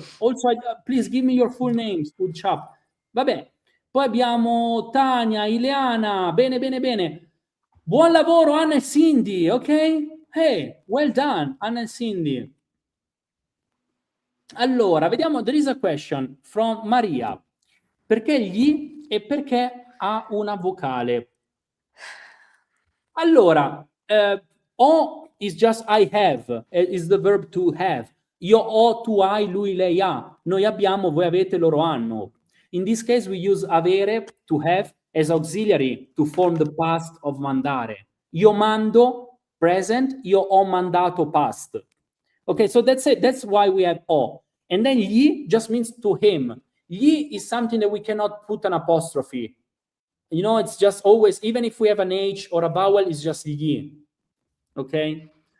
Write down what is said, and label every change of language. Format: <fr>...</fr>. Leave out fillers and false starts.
<en>Also, please give me your full name, Spudchap.</en> <it>Vabbè. Poi abbiamo Tania, Ileana. Bene, bene, bene. Buon lavoro, Anna e Cindy, ok?</it> <en>Hey, well done, Anna e Cindy.</en> <it>Allora, vediamo,</it> <en>there is a question from Maria.</en> <it>Perché gli e perché ha una vocale?</it> <en>Allora, ho is just I have, is the verb to have.</en> <it>Io ho, tu hai, lui, lei ha. Noi abbiamo, voi avete, loro hanno.</it> <en>In this case we use avere, to have, as auxiliary to form the past of mandare.</en> <it>Io mando,</it> <en>present,</en> <it>io ho mandato,</it> <en>past. Okay, so that's it. That's why we have o. And then gli just means to him. Gli is something that we cannot put an apostrophe. You know, it's just always, even if we have an H or a vowel, it's just gli. Okay?</en>